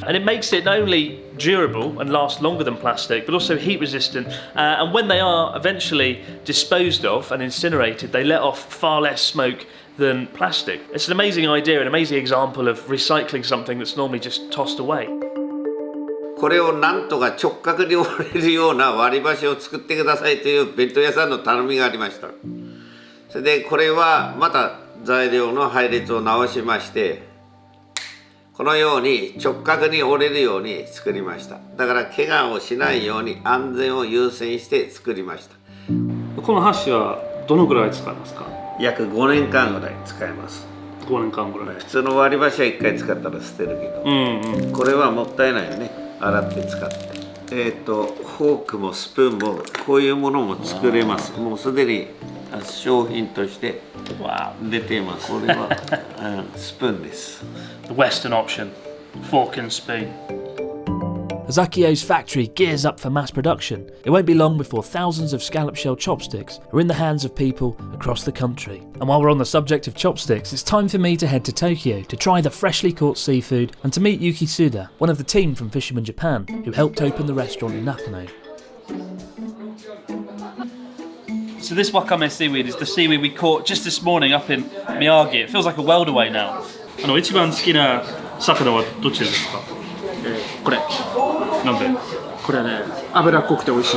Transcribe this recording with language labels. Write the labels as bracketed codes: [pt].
[en] And it makes it not only durable and last longer than plastic, but also heat resistant. And when they are eventually disposed of and incinerated, they let off far less smoke than plastic. It's an amazing idea, an amazing example of recycling something that's normally just tossed away. [ja] これをなんとか直角に折れるような割り箸を作ってくださいという弁当屋さんの頼みがありました。それでこれはまた材料の配列を直しまして、このように直角に折れるように作りました。だから怪我をしないように安全を優先して作りました。この箸はどのぐらい使いますか？約5年間ぐらい使います。 5年間ぐらい。普通の割り箸は1回使ったら捨てるけど、これはもったいないよね。洗って使って。フォークもスプーンもこういうものも作れます。もうすでに商品として出ています。これはスプーンです。 [en] The Western option, fork and spoon. As ICHIYO's factory gears up for mass production, it won't be long before thousands of scallop shell chopsticks are in the hands of people across the country. And while we're on the subject of chopsticks, it's time for me to head to Tokyo to try the freshly caught seafood and to meet Yuki Suda, one of the team from Fisherman Japan, who helped open the restaurant in Nakano. So this wakame seaweed is the seaweed we caught just this morning up in Miyagi. It feels like a world away now. [ja] 一番好きな魚はどっちですか？これなんで？これはね、脂っこくて美味しい。